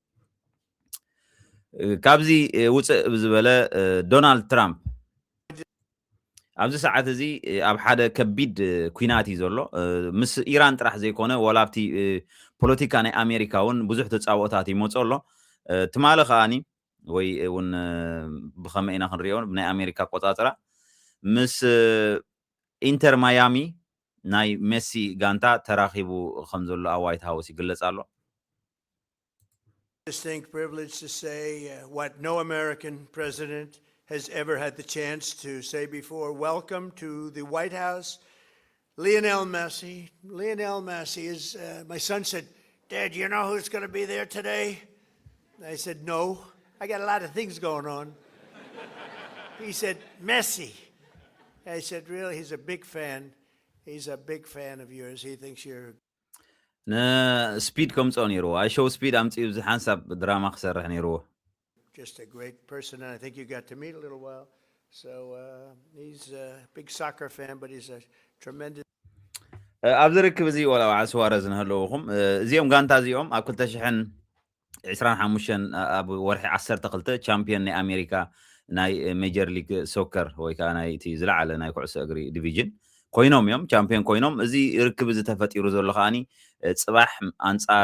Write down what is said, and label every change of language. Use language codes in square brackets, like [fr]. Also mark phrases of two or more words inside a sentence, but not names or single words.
[ti] ካብዚ ውፅእ ብዝበለ ዶናልድ ትራምፕ ኣብዚ ሰዓት እዚ ኣብ ሓደ ከቢድ ኩናት እዩ ዘሎ ምስ ኢራን ጥራሕ ዘይኮነ ወላ ኣብቲ ፖለቲካ ናይ ኣሜሪካ እውን ብዙሕ ተፃወታት ይመፁ ኣሎ ትማሊ ከዓኒ ወይ እውን ብኸመይ ኢና ክንሪኦ ብናይ ኣሜሪካ ቆፃፅራ ምስ ኢንተር ማያሚ ናይ ሜሲ ጋንታ ተራኺቡ ከም ዘሎ ኣብ ዋይት ሃውስ ይግለጽ ኣሎ [en] Distinct privilege to say what no American president has ever had the chance to say before. Welcome to the White House, Lionel Messi. Lionel Messi is, my son said, Dad, you know who's going to be there today? I said, no, I got a lot of things going on. He said, Messi. I said, really? He's a big fan. He's a big fan of yours. He thinks you're [ti] ስፒድ ከምፅኦ ነይርዎ ኣይሾው ስፒድ ኣምፂኡ ብዙ ሓንሳብ ድራማ ክሰርሕ ነይርዎ [en] just a great person, and I think you got to meet a little while. So he's a big soccer fan, but he's a tremendous. [ti] ኣብ ዝርክብ እዚ ወላ በዓል ስዋረዝ ንህለውኹም እዚኦም ጋንታ እዚኦም ኣብ 2025 ኣብ ወርሒ 12 ቻምፒዮን ናይ ኣሜሪካ ናይ ሜጀር ሊግ ሶከር ወይ ከዓ ናይ እቲ ዝለዓለ ናይ ኩዕሶ እግሪ ዲቪዥን ኮይኖም እዮም ቻምፒዮን ኮይኖም እዚ ርክብ እዚ ተፈጢሩ ዘሎ ከዓኒ ፅባሕ ኣንጻር